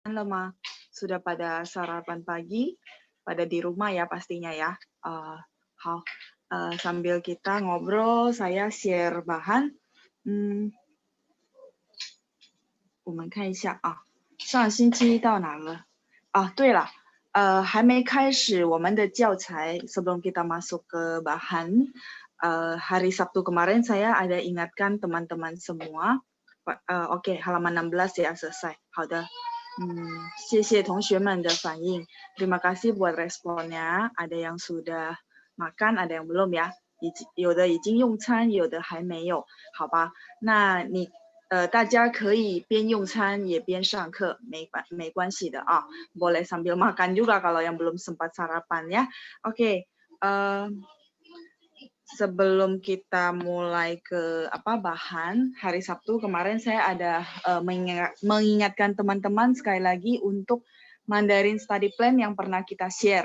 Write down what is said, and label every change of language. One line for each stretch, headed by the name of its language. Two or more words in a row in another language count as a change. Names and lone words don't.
Indonesian: lemah. Sudah pada sarapan pagi, pada di rumah ya pastinya ya. Sambil kita ngobrol, saya share bahan.
Chinese: 我们看一下啊，上星期到哪了？对了，还没开始我们的教材
Indonesian: sebelum kita masuk ke bahan. Hari Sabtu kemarin saya ada ingatkan teman-teman semua. Oke, halaman 16 ya selesai.
Chinese: 好的，谢谢同学们的反应。
Indonesian: Terima kasih buat responnya. Ada yang sudah makan, ada yang belum ya.
Chinese: 有的已经用餐，有的还没有，好吧？那大家可以边用餐也边上课，没关系的啊。
Indonesian: Boleh sambil makan juga kalau yang belum sempat sarapan ya. Oke, sebelum kita mulai ke bahan, hari Sabtu kemarin saya ada mengingatkan teman-teman sekali lagi untuk
English: Mandarin Study Plan
Indonesian: yang pernah kita share.